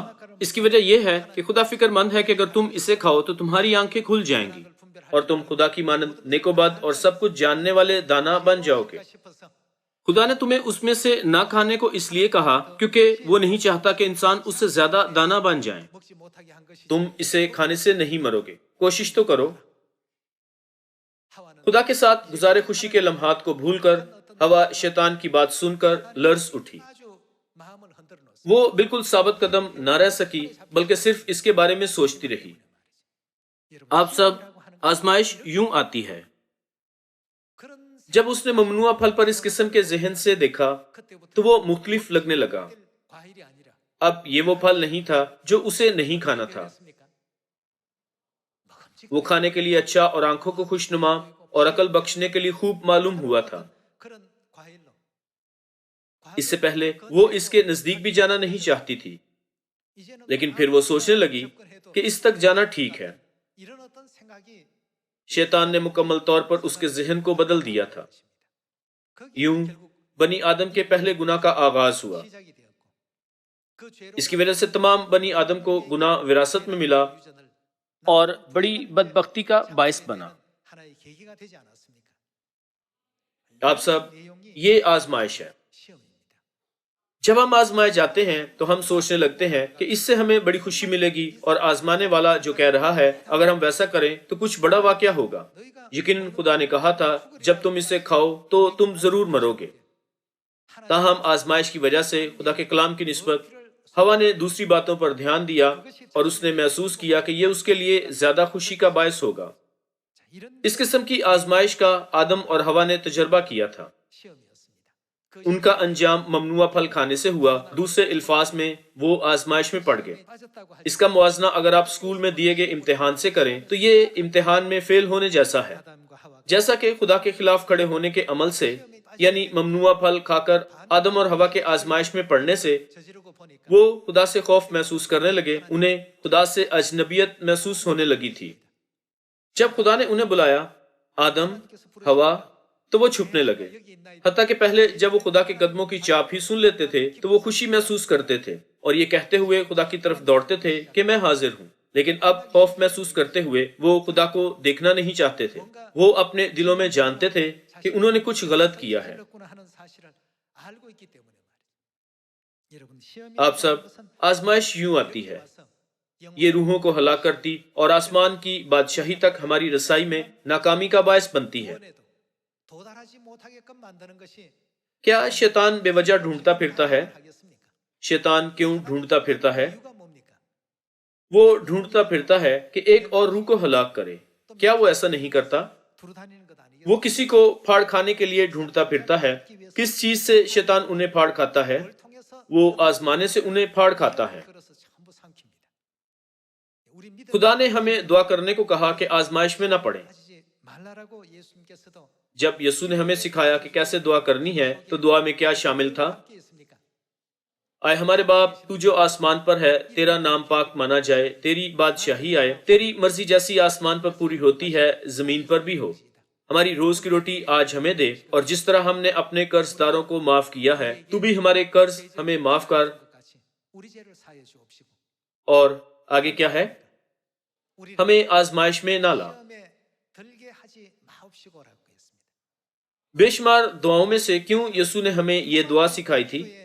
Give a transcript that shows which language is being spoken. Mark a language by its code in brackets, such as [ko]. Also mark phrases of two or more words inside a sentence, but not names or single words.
[ur] اس کی وجہ یہ ہے کہ خدا فکرمند ہے کہ اگر تم اسے کھاؤ تو تمہاری آنکھیں کھل جائیں گی اور تم خدا کی مانند نیکوبد اور سب کچھ جاننے والے دانا بن جاؤ گے. [ko] 싶어서 [ur] خدا نے تمہیں اس میں سے نہ کھانے کو اس لیے کہا کیونکہ وہ نہیں چاہتا کہ انسان اس سے زیادہ دانا بن جائے. [ko] 먹지 못하게 한 것이 [ur] تم اسے کھانے سے نہیں مرو گے، کوشش تو کرو. [ko] 하와는 [ur] خدا کے ساتھ گزارے خوشی کے لمحات کو بھول کر حوا شیطان کی بات سن کر لرز اٹھی. [ko] 아주 마음을 흔들어 놓았습니다. [ur] وہ بالکل ثابت قدم نہ رہ سکی، بلکہ صرف اس کے بارے میں سوچتی رہی. آپ سب، آزمائش یوں آتی ہے. [ko] 그런 [ur] جب اس نے ممنوعہ پھل پر اس قسم کے ذہن سے دیکھا [ko] 그때부터 [ur] تو وہ مختلف لگنے لگا. [ko] 과일이 아니라 [ur] اب یہ وہ پھل نہیں تھا جو اسے نہیں کھانا تھا. [ko] 그랬습니까? 먹음직 [ur] وہ کھانے کے لیے اچھا اور آنکھوں کو خوشنما اور عقل بخشنے کے لیے خوب معلوم ہوا تھا. [ko] 그런 과일로 [ur] اس سے پہلے وہ اس کے نزدیک بھی جانا نہیں چاہتی تھی, [ko] 이제는 [ur] لیکن پھر وہ سوچنے لگی کہ اس تک جانا ٹھیک ہے. [ko] 이런 어떤 생각이 [ur] شیطان نے مکمل طور پر اس کے ذہن کو بدل دیا تھا. [ko] 거기에 [ur] यूं [ko] 결국 [ur] بنی آدم کے پہلے گناہ کا آغاز ہوا. [ko] 시작이 되었고 그 죄로 [ur] اس کی وجہ سے تمام بنی آدم کو گناہ وراثت میں ملا [ko] 유전을 [ur] اور بڑی بدبختی کا باعث بنا. [ko] 하나의 계기가 되지 않았습니까? [ur] آپ سب, [ko] 내용이 [ur] یہ آزمائش ہے. [ko] 시험입니다. [ur] جب ہم آزمائے جاتے ہیں تو ہم سوچنے لگتے ہیں کہ اس سے ہمیں بڑی خوشی ملے گی اور آزمانے والا جو کہہ رہا ہے اگر ہم ویسا کریں تو کچھ بڑا واقعہ ہوگا. [ko] 너희가 [ur] یقیناً خدا نے کہا تھا جب تم اسے کھاؤ تو تم ضرور مرو گے. تاہم آزمائش کی وجہ سے خدا کے کلام کی نسبت حوا نے دوسری باتوں پر دھیان دیا اور اس نے محسوس کیا کہ یہ اس کے لیے زیادہ خوشی کا باعث ہوگا. [ko] 자, 이런 [ur] اس قسم کی آزمائش کا آدم اور حوا نے تجربہ کیا تھا. [ko] 시험이었습니다. 그 [ur] ان کا انجام ممنوعہ پھل کھانے سے ہوا۔ دوسرے الفاظ میں وہ آزمائش میں پڑ گئے. [ko] 시험에 빠졌다고 하죠. [ur] اس کا موازنہ اگر آپ اسکول میں دیے گئے امتحان سے کریں تو یہ امتحان میں فیل ہونے جیسا ہے. [ko] 아담과 하와가 [ur] جیسا کہ خدا کے خلاف کھڑے ہونے کے عمل سے، یعنی ممنوعہ پھل کھا کر آدم اور حوا کے آزمائش میں پڑنے سے [ko] 저지르고 보니까 [ur] وہ خدا سے خوف محسوس کرنے لگے۔ انہیں خدا سے اجنبیت محسوس ہونے لگی تھی. جب خدا نے انہیں بلایا، آدم، حوا، تو وہ چھپنے لگے. [ko] 여기 있나 [ur] حتیٰ کہ پہلے جب وہ خدا کے قدموں کی چاپ ہی سن لیتے تھے تو وہ خوشی محسوس کرتے تھے اور یہ کہتے ہوئے خدا کی طرف دوڑتے تھے کہ میں حاضر ہوں. لیکن اب خوف محسوس کرتے ہوئے وہ خدا کو دیکھنا نہیں چاہتے تھے. وہ اپنے دلوں میں جانتے تھے کہ انہوں نے کچھ غلط کیا ہے. [ko] 저질렀구나 하는 사실을 알고 있기 때문에 말이죠. 여러분 시험이 [ur] آپ سب، آزمائش یوں آتی ہے. یہ روحوں کو ہلاک کرتی اور آسمان کی بادشاہی تک ہماری رسائی میں ناکامی کا باعث بنتی ہے. [ko] 원에도 도달하지 못하게끔 만드는 것이 [ur] کیا شیطان بے وجہ ڈھونڈتا پھرتا ہے? [ko] 하겠습니까? [ur] شیطان کیوں ڈھونڈتا پھرتا ہے? [ko] 이유가 뭡니까? [ur] وہ ڈھونڈتا پھرتا ہے کہ ایک اور روح کو ہلاک کرے. کیا وہ ایسا نہیں کرتا? [ko] 두루 다니는 것 아니겠어요? [ur] وہ کسی کو پھاڑ کھانے کے لیے ڈھونڈتا پھرتا ہے۔ کس چیز سے شیطان انہیں پھاڑ کھاتا ہے? [ko] 뭘 통해서 [ur] وہ آزمانے سے انہیں پھاڑ کھاتا ہے. [ko] 그래서 전부 삼킵니다. 우리 믿음 [ur] خدا نے ہمیں دعا کرنے کو کہا کہ آزمائش میں نہ پڑے. [ko] 하지 말라라고 예수님께서도 [ur] جب یسوع نے ہمیں سکھایا کہ کیسے دعا کرنی ہے تو دعا میں کیا شامل تھا? [ko] 함께 있습니까? [ur] اے ہمارے باپ، تو جو آسمان پر ہے، تیرا نام پاک مانا جائے، تیری بادشاہی آئے، تیری مرضی جیسی آسمان پر پوری ہوتی ہے زمین پر بھی ہو. ہماری روز کی روٹی آج ہمیں دے، اور جس طرح ہم نے اپنے قرض داروں کو معاف کیا ہے تو بھی ہمارے قرض ہمیں معاف کر۔ اور آگے کیا ہے؟ ہمیں آزمائش میں نہ لا۔ بے شمار دعاؤں میں سے کیوں یسوع نے ہمیں یہ دعا سکھائی تھی؟